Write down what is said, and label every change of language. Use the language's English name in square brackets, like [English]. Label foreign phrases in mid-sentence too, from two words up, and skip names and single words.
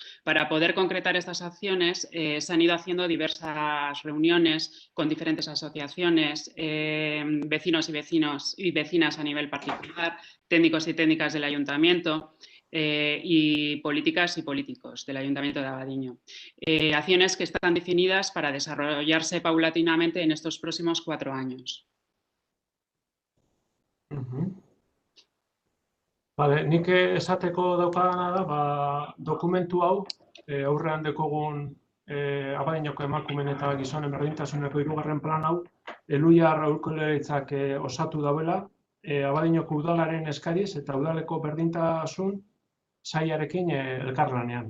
[Spanish] Para poder concretar estas acciones, se han ido haciendo diversas reuniones con diferentes asociaciones, vecinos y vecinas a nivel particular, técnicos y técnicas del Ayuntamiento, y políticas y políticos del Ayuntamiento de Abadiño. Acciones que están definidas para desarrollarse paulatinamente en estos próximos 4 años. [Basque] Nik esateko daukadana da, dokumentu hau, aurrean dekogun Abadiñoko emakumeen eta gizonen berdintasuneko hirugarren plan hau, Eluiar Aholkularitzak osatu dauela, Abadiñoko udalaren eskariz eta udaleko berdintasun sailarekin elkarlanean.